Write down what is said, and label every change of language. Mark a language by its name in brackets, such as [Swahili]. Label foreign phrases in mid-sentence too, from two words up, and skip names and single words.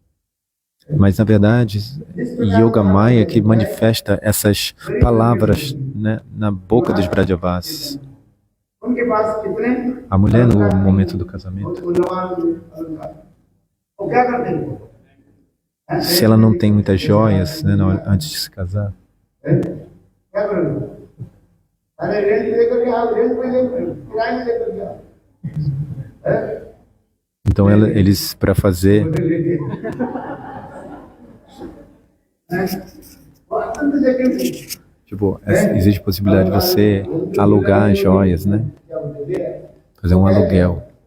[Portuguese] Mas na verdade, Yoga Maya que manifesta essas palavras né, na boca dos Brajavasis. [Hindi] उनके पास कितने [Portuguese] A mulher no momento do casamento, [Hindi] मूल्यवान वो क्या करते हैं [Portuguese] se ela não tem muitas joias, né, antes de se casar, [Hindi] क्या करेंगे अरे रेंट लेकर के आप रेंट पे ले किराए में लेकर के आओ [Portuguese] então eles para fazer tipo, existe possibilidade de você alugar joias, né? Fazer um aluguel.